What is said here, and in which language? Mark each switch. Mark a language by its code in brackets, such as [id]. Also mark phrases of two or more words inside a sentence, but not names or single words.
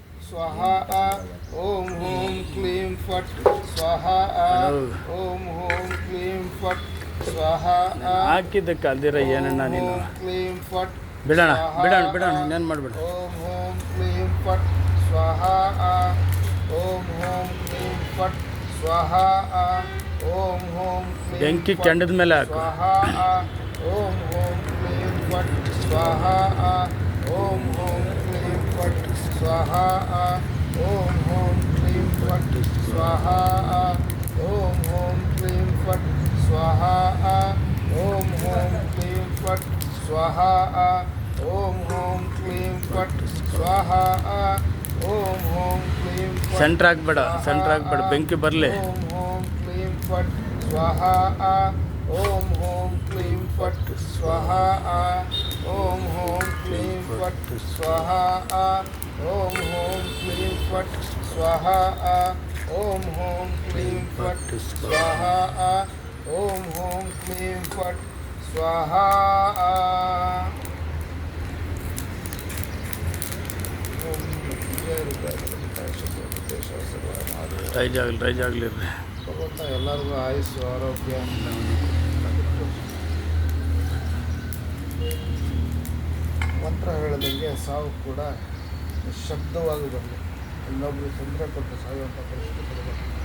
[sa] स्वाहा ओम होम क्लीं फट स्वाहा ओम होम क्लीं फट स्वाहा [kn] ಹಾಕಿದ್ದಕ್ಕೆ ಅಲ್ದಿರ ಏನಣ್ಣ ನೀನು [sa] ओम क्लीं फट [kn] ಬಿಡೋಣ ಬಿಡೋಣ ಬಿಡೋಣ ಇನ್ನೇನು ಮಾಡಬೇಡ [sa] ओम होम क्लीं फट स्वाहा ओम होम क्लीं फट स्वाहा ओम होम क्लीं [kn] ಬೆಂಕಿ ಕೆಂಡದ ಮೇಲೆ ಹಾಕು [sa] स्वाहा ओम होम क्लीं फट स्वाहा ओम होम क्लीं फट स्वाहा ओम होम क्लीं फट स्वाहा ओम होम क्लीं फट स्वाहा ओम होम क्लीं फट स्वाहा ओम होम क्लीं फट स्वाहा ओम होम क्लीं फट [kn] ಸೆಂಟ್ರ್ ಹಾಕ್ಬೇಡ ಸೆಂಟ್ರ್ ಹಾಕ್ಬೇಡ ಬೆಂಕಿ ಬರಲಿ [sa] ओम होम क्लीं फट स्वाहा ओम होम क्लीं फट स्वाहा ओम होम क्लीं फट स्वाहा ओम होम क्लीं फट स्वाहा ओम होम क्लीं फट स्वाहा ओम होम क्लीं फट स्वाहा [kn] ರೈಜ್ ಆಗಲಿ ಭಗವಂತ ಎಲ್ಲರಿಗೂ ಆಯುಸ್ಸು ಆರೋಗ್ಯ ಮಂತ್ರ ಹೇಳದಂಗೆ ಸಾವು ಕೂಡ ನಿಶಬ್ದವಾಗಿ ಬರಲಿ ಇನ್ನೊಬ್ಬರು ತೊಂದರೆ ಕೊಟ್ಟು ಸಾಯುವಂಥ ಪರಿಸ್ಥಿತಿ ಬರಬೇಕು